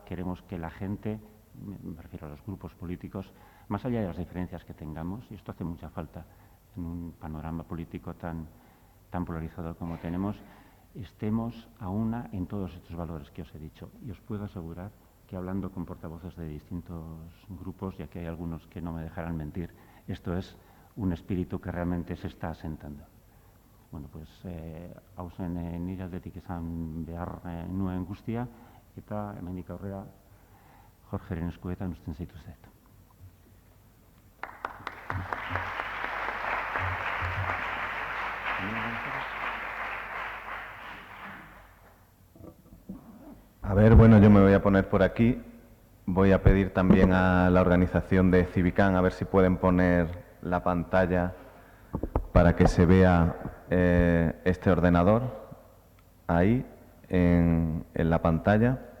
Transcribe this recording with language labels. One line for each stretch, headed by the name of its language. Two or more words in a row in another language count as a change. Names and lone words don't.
Spanish: Queremos que la gente, me refiero a los grupos políticos, más allá de las diferencias que tengamos, y esto hace mucha falta en un panorama político tan polarizado como tenemos, estemos a una en todos estos valores que os he dicho. Y os puedo asegurar que, hablando con portavoces de distintos grupos, ya que hay algunos que no me dejarán mentir, esto es un espíritu que realmente se está asentando.
Basque: Bueno, pues hausen nire aldetik esan behar nuen guztia, eta hemendik aurrera Jorgeren eskuetan uzten zaituztet.
Spanish: A ver, bueno, yo me voy a poner por aquí. Voy a pedir también a la organización de Civicán a ver si pueden poner la pantalla para que se vea este ordenador ahí en la pantalla.